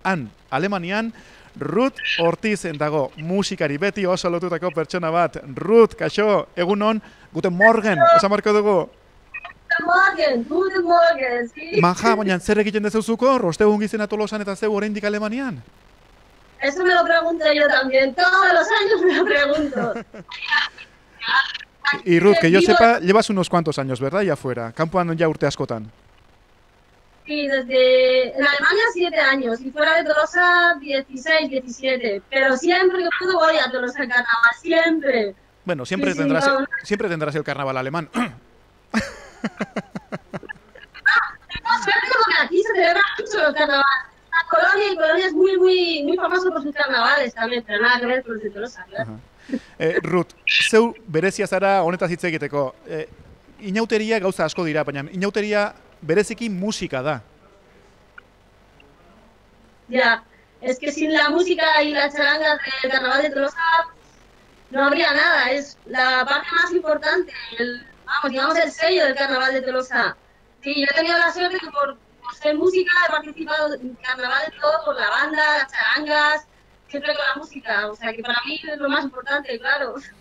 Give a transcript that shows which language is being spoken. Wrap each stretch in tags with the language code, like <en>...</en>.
<eu>Han, Alemanian, Ruth Ortiz dago, musikari beti oso lotutako pertsona bat. Ruth, kaixo, egunon,</eu> <de>guten morgen,</de> <eu>esan marko dugu.</eu> <de>Guten Morgen, sí.</de> <eu>Maja, baina zer egiten dezuzuko, ostegun gizena Tolosan eta zeu oraindik Alemanian?</eu> <es>Eso me lo pregunto yo también, todos los años me lo pregunto. Y Ruth, que yo sepa, llevas unos cuantos años, ¿verdad? Ya fuera,</es> <eu>kanpoan ya urte askotan.</eu> <es>Sí, en Alemania 7 años y fuera de Tolosa 16, 17. Pero siempre que puedo voy a Tolosa en carnaval, siempre. Bueno, Sí, sí, no. siempre tendrás el carnaval alemán. Tengo suerte porque aquí se celebra mucho el carnaval. La Colonia es muy, muy, muy famoso por sus carnavales también, pero nada que ver con los de Tolosa, claro.</es> <eu>Ruth, zeu berezia zara honetaz hitz egiteko. Inauteria gauza asko dira, baina inauteria bereziki musika da.</eu> <es>Ya, es que sin la música y las charangas del carnaval de Tolosa no habría nada, es la parte más importante, digamos el sello del carnaval de Tolosa. Sí, yo he tenido la suerte que por ser música he participado en carnaval de todo, por la banda, las charangas, siempre con la música, o sea que para mí es lo más importante, claro.</es>